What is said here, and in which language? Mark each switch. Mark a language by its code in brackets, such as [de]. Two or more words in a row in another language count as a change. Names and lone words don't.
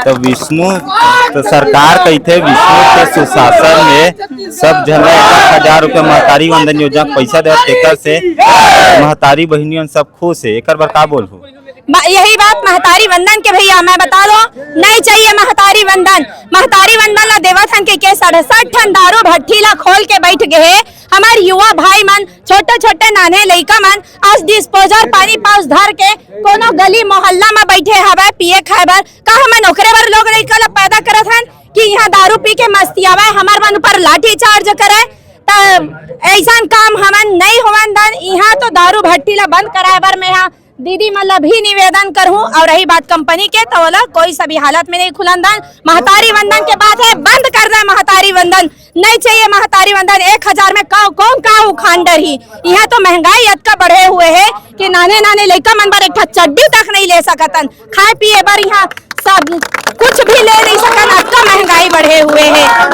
[hne] तो विष्णु तो सरकार कहते विष्णु के सुशासन में सब झला 1,000 रुपया महतारी वंदन योजना पैसा दे, टेकर से महतारी बहनियों सब खुश है। एक बार का बोलूं यही बात महतारी वंदन के भैया मैं बता दो, नहीं चाहिए महतारी वंदन। महतारी वंदन ला देवत हन के 67 ठन दारू भट्ठी ला खोल के बैठ गए। हमारे युवा भाई मन, छोटे छोटे नाने लइका मन आज डिस्पोजल पानी पाउस धर के कोनो गली मोहल्ला में बैठे हवे पिए खाए बर। का हमन ओकरे बर लोग लइका ला पैदा करत हन कि यहाँ दारू पी के मस्तियावे, हमार मन ऊपर लाठी चार्ज करे। ऐसा काम हमन नहीं होवन दन। यहाँ तो दारू भट्टी ला बंद कराए बर मैं यहाँ दीदी मतलब भी निवेदन करूं। और रही बात कंपनी के तो बोला कोई सभी हालत में नहीं खुलन दन। महतारी वंदन के बात है, बंद कर दे महतारी वंदन, नहीं चाहिए महतारी वंदन। 1000 में कौन का उखांडर ही। यहाँ तो महंगाई अतका बढ़े हुए है कि नाने नाने लड़का मन बर एक चड्डी तक नहीं ले सकतन, खाए पिए बर यहाँ सब कुछ भी ले नहीं सकन, अतका महंगाई बढ़े हुए है।